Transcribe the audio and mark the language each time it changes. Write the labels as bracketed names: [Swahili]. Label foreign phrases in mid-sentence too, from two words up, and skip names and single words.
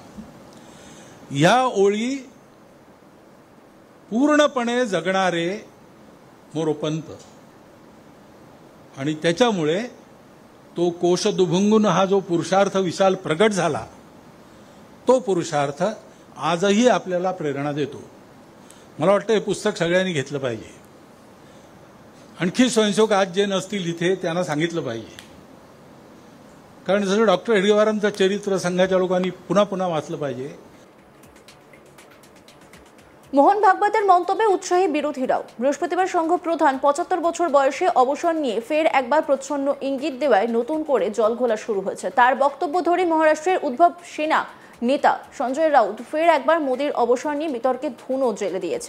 [Marathi] या ओळी पूर्णपणे जगणारे मोरोपंत आणि त्याच्यामुळे तो कोश दुभंगून हा जो पुरुषार्थ विशाल प्रगट झाला, तो पुरुषार्थ आजही आपल्याला प्रेरणा देतो। मला वाटतं हे पुस्तक सगळ्यांनी घेतलं पाहिजे। आणखी स्वयंसेवक आज जे नसतील इथे त्यांना सांगितलं पाहिजे, कारण जसं डॉक्टर हेडगेवारांचं चरित्र संघाच्या लोकांनी पुन्हा पुन्हा वाचलं पाहिजे। [Bangla] মোহন ভাগবতের মন্তব্যে উৎসাহী বিরোধীরাও। বৃহস্পতিবার সংঘ প্রধান ৭৫ বছর বয়সে অবসর নিয়ে ফের একবার প্রচ্ছন্ন ইঙ্গিত দেওয়ায় নতুন করে জলঘোলা শুরু হয়েছে। তার বক্তব্য ধরে মহারাষ্ট্রের উদ্ভব সেনা নেতা সঞ্জয় রাউত ফের একবার মোদীর অবসর নিয়ে বিতর্কে ধুনো জ্বেলে দিয়েছেন।